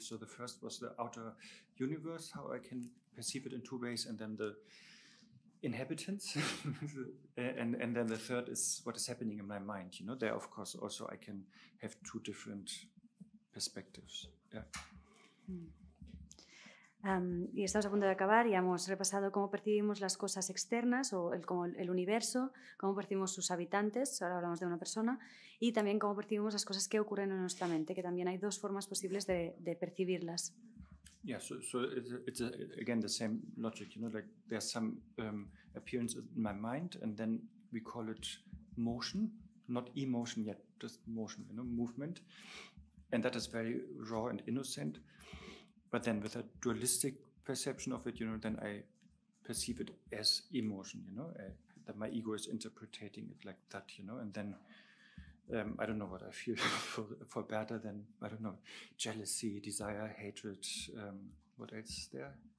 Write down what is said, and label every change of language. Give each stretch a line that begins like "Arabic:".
English: So the first was the outer universe, how I can perceive it in 2 ways, and then the inhabitants, and then the third is what is happening in my mind. You know, there of course also I can have 2 different perspectives. Yeah.
Spanish: Y estamos a punto de acabar y hemos repasado cómo percibimos las cosas externas o como el universo, cómo percibimos sus habitantes, ahora hablamos de una persona, y también cómo percibimos las cosas que ocurren en nuestra mente, que también hay 2 formas posibles de percibirlas.
English: Yeah, so it's again the same logic, you know, like there's some appearance in my mind, and then we call it motion, not emotion yet, just motion, you know, movement. and that is very raw and innocent. But then with a dualistic perception of it, then I perceive it as emotion, that my ego is interpreting it like that, and then I don't know what I feel for better than, I don't know, jealousy, desire, hatred, what else is there?